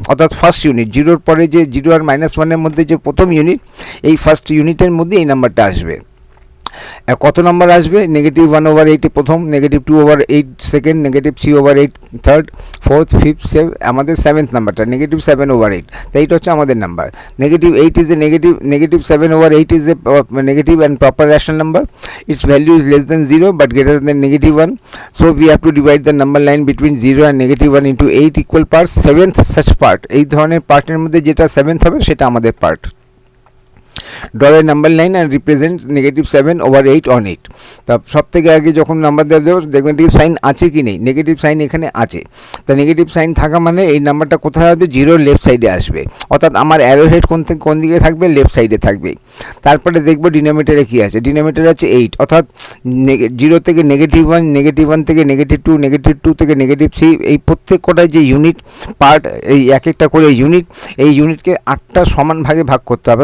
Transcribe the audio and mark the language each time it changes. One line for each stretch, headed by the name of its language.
Bangla: অর্থাৎ first unit 0-র পরে যে 0 আর -1-এর মধ্যে যে প্রথম ইউনিট, এই ফার্স্ট ইউনিটের মধ্যে এই নাম্বারটা আসবে। কত নাম্বার আসবে, -1/8 প্রথম, -2/8 সেকেন্ড, -3/8 থার্ড, ফোর্থ, ফিফথ, আমাদের 7th নাম্বারটা -7/8। তাই এটা হচ্ছে আমাদের number.
English: -8 is a -7/8 is a negative and proper rational number. Its value is less than 0 but greater than -1. So we have to divide the number line between 0 and -1 into 8 equal parts. 7th such part,
Bangla: এই ধরনের পার্টের মধ্যে যেটা 7th হবে সেটা আমাদের part.
English: Draw a number line and represent -7/8 on 8.
Bangla: তা সব থেকে আগে যখন নাম্বার দেবো নেগেটিভ সাইন আছে কি নেই, নেগেটিভ সাইন এখানে আছে। তা নেগেটিভ সাইন থাকা মানে এই নাম্বারটা কোথায় আসবে, 0 লেফট সাইডে আসবে, অর্থাৎ আমার অ্যারো হেড কোন দিকে থাকবে, লেফট সাইডে থাকবে। তারপরে দেখবো ডিনোমিনেটরে কী আছে, ডিনোমিনেটরে আছে 8, অর্থাৎ 0 থেকে -1, -1 থেকে -2, -2 থেকে -3, এই প্রত্যেক কটায় যে ইউনিট পার্ট, এই এক একটা করে ইউনিট, এই ইউনিটকে 8টা সমান ভাগে ভাগ করতে হবে।